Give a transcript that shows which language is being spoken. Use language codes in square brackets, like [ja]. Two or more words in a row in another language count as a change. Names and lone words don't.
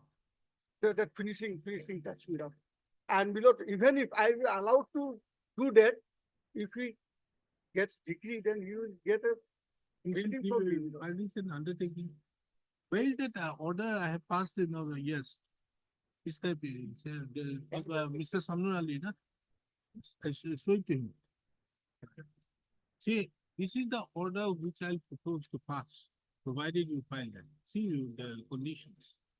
[en] That finishing touch, Milord. And Milord, even if I will allowed to do that, if he gets degree, then you will get a building from me. Milord. Are this an undertaking? Where is that order I have passed in over? Yes. Mr. Mr. Samnur Ali, na? I show it to him. See, this is the order which I'll propose to pass, provided you file that. See the conditions.